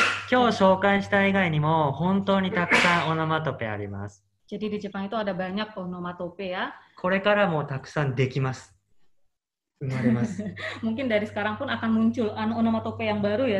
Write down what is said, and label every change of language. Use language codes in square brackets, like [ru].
[ja] 今日紹介した以外にも本当にたくさんオノマトペあります。 Jadi di Jepang itu ada banyak onomatope ya. これからもたくさんできます。生まれます。 [id] Mungkin dari sekarang pun akan muncul onomatope yang baru ya,